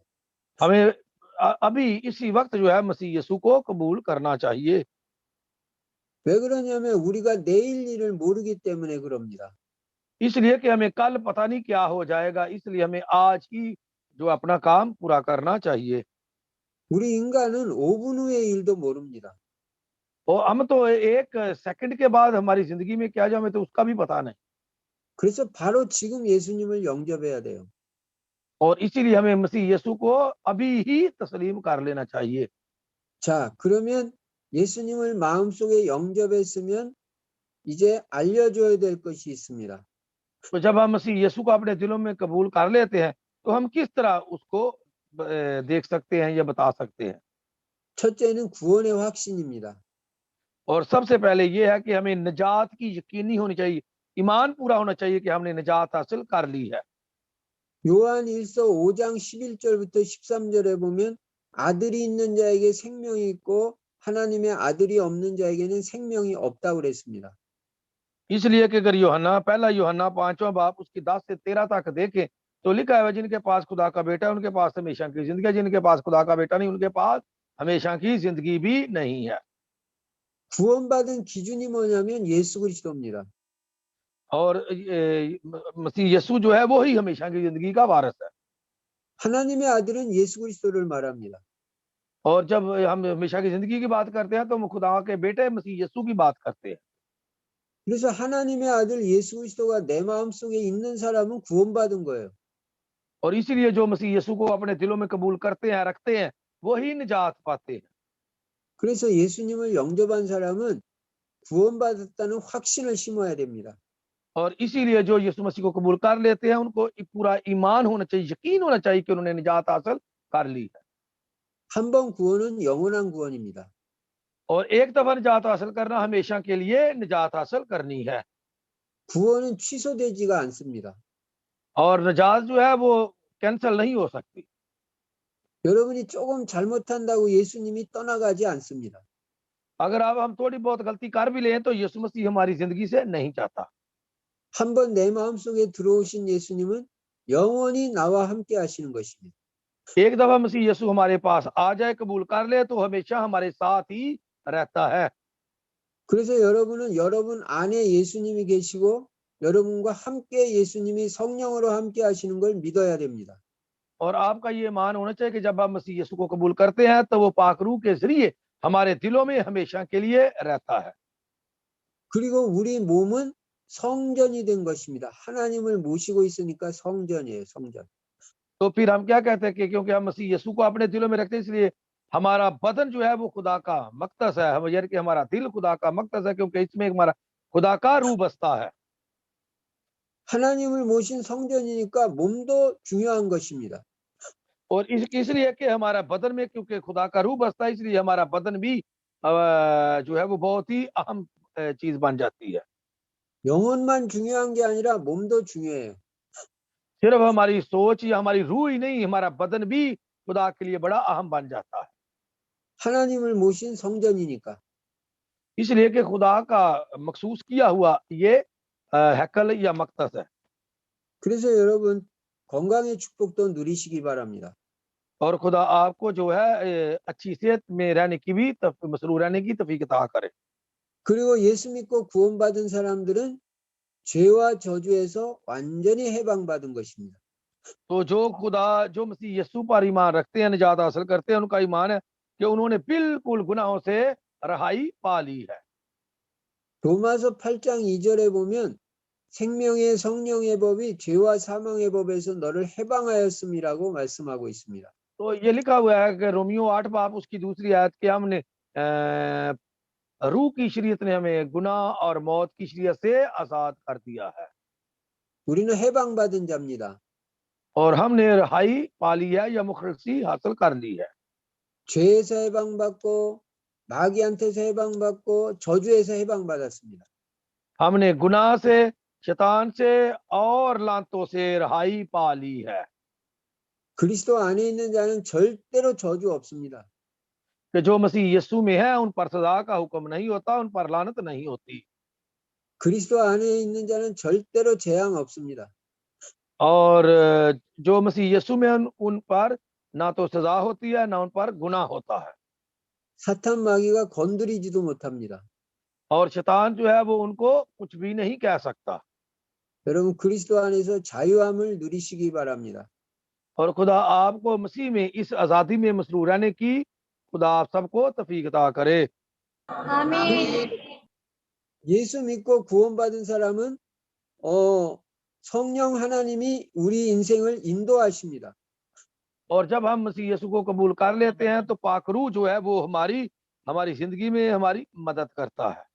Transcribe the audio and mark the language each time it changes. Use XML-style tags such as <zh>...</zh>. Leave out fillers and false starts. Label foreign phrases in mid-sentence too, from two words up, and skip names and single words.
<ur>ہمیں ابھی اسی وقت جو ہے مسیح یسوع کو قبول کرنا چاہیے.</ur> <ko>왜 그러냐면 우리가 내일 일을 모르기 때문에 그럽니다.</ko> <ur>اس لیے کہ ہمیں کل پتا نہیں کیا ہو جائے گا، اس لیے ہمیں آج ہی جو اپنا کام پورا کرنا چاہیے.</ur> <ko>우리 인간은 5분 후의 일도 모릅니다.</ko> <ur>اور ہم تو ایک سیکنڈ کے بعد ہماری زندگی میں کیا جائے ہمیں تو اس کا بھی پتا نہیں.</ur> <ko>그래서 바로 지금 예수님을 영접해야 돼요.</ko> <ur>اور اسی لیے ہمیں مسیح یسوع کو ابھی ہی تسلیم کر لینا چاہیے.</ur> <ko>자, 그러면 예수님을 마음속에 영접했으면 이제 알려줘야 될 것이 있습니다.</ko> <ur>تو جب ہم مسیح یسوع کو اپنے دلوں میں قبول کر لیتے ہیں تو ہم کس طرح اس کو دیکھ سکتے ہیں یا بتا سکتے ہیں?</ur> <ko>첫째는 구원의 확신입니다.</ko> <ur>اور سب سے پہلے یہ ہے کہ ہمیں نجات کی یقینی ہونی چاہیے، ایمان پورا ہونا چاہیے کہ ہم نے نجات حاصل کر لی ہے.</ur> <ko>요한 1서 5장 11절부터 13절에 보면 아들이 있는 자에게 생명이 있고 하나님의 아들이 없는 자에게는 생명이 없다고 그랬습니다.</ko> <ur>اس لیے کہ اگر یوحنا پہلا یوحنا 5واں باب اس کی 10 سے 13 تک دیکھیں تو لکھا ہے جن کے پاس خدا کا بیٹا ہے ان کے پاس ہمیشہ کی زندگی ہے، جن کے پاس خدا کا بیٹا نہیں ان کے پاس ہمیشہ کی زندگی بھی نہیں ہے.</ur> <ko>구원받은 기준이 뭐냐면 예수 그리스도입니다.</ko> <ur>اور مسیح یسوع جو ہے وہ ہی ہمیشہ کی زندگی کا وارث ہے.</ur> <ko>하나님의 아들은 예수 그리스도를 말합니다.</ko> <ur>اور جب ہم ہمیشہ کی زندگی کی بات کرتے ہیں تو ہم خدا کے بیٹے مسیح یسوع کی بات کرتے ہیں.</ur> <ko>그래서 하나님의 아들 예수 그리스도가 내 마음속에 있는 사람은 구원받은 거예요.</ko> <ur>اور اسی لیے جو مسیح یسوع کو اپنے دلوں میں قبول کرتے ہیں رکھتے ہیں وہی نجات پاتے ہیں.</ur> <ko>그래서 예수님을 영접한 사람은 구원받았다는 확신을 심어야 됩니다.</ko> <ur>اور اسی لیے جو یسوع مسیح کو قبول کر لیتے ہیں ان کو پورا ایمان ہونا چاہیے، یقین ہونا چاہیے کہ انہوں نے نجات حاصل کر لی ہے.</ur> <ko>한 번 구원은 영원한 구원입니다.</ko> <ur>اور ایک دفعہ نجات حاصل کرنا ہمیشہ کے لیے نجات حاصل کرنی ہے.</ur> <ko>구원은 취소되지가 않습니다.</ko> <ur>اور نجات جو ہے وہ کینسل نہیں ہو سکتی.</ur> <ko>여러분이 조금 잘못한다고 예수님이 떠나가지 않습니다.</ko> <ur>اگر اب ہم تھوڑی بہت غلطی کر بھی لیں تو یسوع مسیح ہماری زندگی سے نہیں چاہتا.</ur> <ko>한 번 내 마음속에 들어오신 예수님은 영원히 나와 함께 하시는 것입니다.</ko> <ur>ایک دفعہ مسیح یسوع ہمارے پاس آ جائے قبول کر لے تو ہمیشہ ہمارے ساتھ ہی رہتا ہے.</ur> <ko>그래서 여러분은 여러분 안에 예수님이 계시고 여러분과 함께 예수님이 성령으로 함께 하시는 걸 믿어야 됩니다.</ko> <ur>اور آپ کا یہ مان ہونا چاہیے کہ جب آپ مسیح یسوع کو قبول کرتے ہیں تو وہ پاک روح کے ذریعے ہمارے دلوں میں ہمیشہ کے لیے رہتا ہے.</ur> <ko>그리고 우리 몸은 성전이 된 것입니다. 하나님을 모시고 있으니까 성전이에요, 성전.</ko> <ur>تو پھر ہم کیا کہتے ہیں کہ کیونکہ ہم مسیح یسوع کو اپنے دلوں میں رکھتے ہیں اس لیے ہمارا بدن جو ہے وہ خدا کا مقدس ہے. ہم یعنی کہ ہمارا دل خدا کا مقدس ہے کیونکہ اس میں ہمارا خدا کا روح بستا ہے.</ur> <ko>하나님을 모신 성전이니까 몸도 중요한 것입니다.</ko> <ur>اور اس لیے کہ ہمارا بدن میں کیونکہ خدا کا روح بستا ہے اس لیے ہمارا بدن بھی جو ہے وہ بہت ہی اہم چیز بن جاتی ہے.</ur> <ko>영혼만 중요한 게 아니라 몸도 중요해요.</ko> <ur>صرف ہماری سوچ یا ہماری روح ہی نہیں ہمارا بدن بھی خدا کے لیے بڑا اہم بن جاتا ہے.</ur> <ko>하나님을 모신 성전이니까.</ko> <ur>اس لیے کہ خدا کا مخصوص کیا ہوا یہ ہیکل یا مقدس ہے.</ur> <ko>그래서 여러분 건강의 축복도 누리시기 바랍니다.</ko> <ur>اور خدا آپ کو جو ہے اچھی صحت میں رہنے کی بھی مسرور رہنے کی توفیق عطا کرے.</ur> <ko>그리고 예수 믿고 구원받은 사람들은 죄와 저주에서 완전히 해방받은 것입니다.</ko> <ur>تو جو مسیح یسوع پر ایمان رکھتے ہیں نجات حاصل کرتے ہیں ان کا ایمان ہے کہ انہوں نے بالکل گناہوں سے رہائی پا لی ہے.</ur> <ko>로마서 8장 2절에 보면 생명의 성령의 법이 죄와 사망의 법에서 너를 해방하였음이라고 말씀하고 있습니다.</ko> <ur>تو یہ لکھا ہوا ہے کہ رومیو 8 باب اس کی دوسری آیت کے ہم نے روح کی شریعت نے ہمیں گناہ اور موت کی شریعت سے آزاد کر دیا ہے.</ur> <ko>우리는 해방받은 자입니다.</ko> <ur>اور ہم نے رہائی پا لی ہے یا مخلصی حاصل کر لی ہے.</ur> <ko>죄에서 해방받고 마귀한테서 해방받고 저주에서 해방받았습니다.</ko> <ur>ہم نے گناہ سے شیطان سے اور لانتوں سے رہائی پا لی ہے.</ur> <ko>그리스도 안에 있는 자는 절대로 저주 없습니다.</ko> <ur>کہ جو مسیح یسوع میں ہے ان پر سزا کا حکم نہیں ہوتا، ان پر لعنت نہیں ہوتی.</ur> <ko>그리스도 안에 있는 자는 절대로 재앙 없습니다.</ko> <ur>اور جو مسیح یسوع میں ان پر نہ تو سزا ہوتی ہے نہ ان پر گناہ ہوتا ہے.</ur> <ko>사탄 마귀가 건드리지도 못합니다.</ko> <ur>اور شیطان جو ہے وہ ان کو کچھ بھی نہیں کہہ سکتا.</ur> <ko>여러분 그리스도 안에서 자유함을 누리시기 바랍니다.</ko> <ur>اور خدا آپ کو مسیح میں اس آزادی میں مسرور رہنے کی خدا آپ سب کو توفیق عطا کرے.</ur> <ko>아멘. 예수 믿고 구원받은 사람은 성령 하나님이 우리 인생을 인도하십니다.</ko> <ur>اور جب ہم مسیح یسوع کو قبول کر لیتے ہیں تو پاک روح جو ہے وہ ہماری زندگی میں ہماری مدد کرتا ہے.</ur>